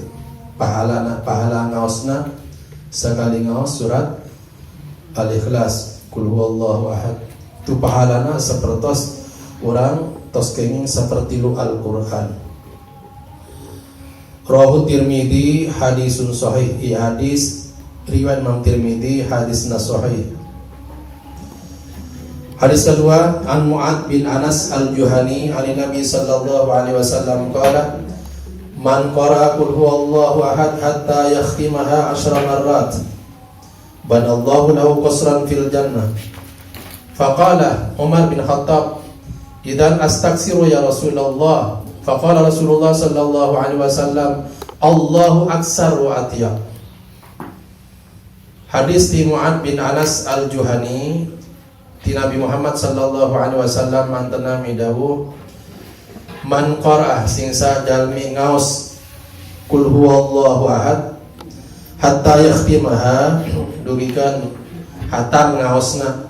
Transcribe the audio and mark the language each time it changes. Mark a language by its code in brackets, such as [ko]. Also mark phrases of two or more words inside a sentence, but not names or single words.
[su] Pahala ngaosna sakali ngaos surat Al-Ikhlas [ar] قل هو الله أحد. [su] Tu pahalana sapertos orang tos kenging sapertilu Al-Qur'an. [ar] رواه الترمذي حديث صحيح. [su] Hadis riwayat Imam Tirmidzi hadisna sahih. [id] Hadis kedua [ar] عن معاذ بن أنس الجهني عن النبي صلى الله عليه وسلم قال من قرأ قل هو الله أحد حتى يختمها 10 مرات بنى الله له قصرا في الجنة. فقال عمر بن الخطاب إذن أستغفر يا رسول الله. فقال رسول الله صلى الله عليه وسلم الله أكثر وأطيب. [su] Hadis ti Mu'ad bin Anas al-Juhani ti Nabi Muhammad [ar] صلى الله عليه وسلم [su] mantena midawuh [ar] من قرأ [su] sing sajalmi ngaos [ar] قل هو الله أحد حتى يختمها [su] dugikeun hatam ngaosna.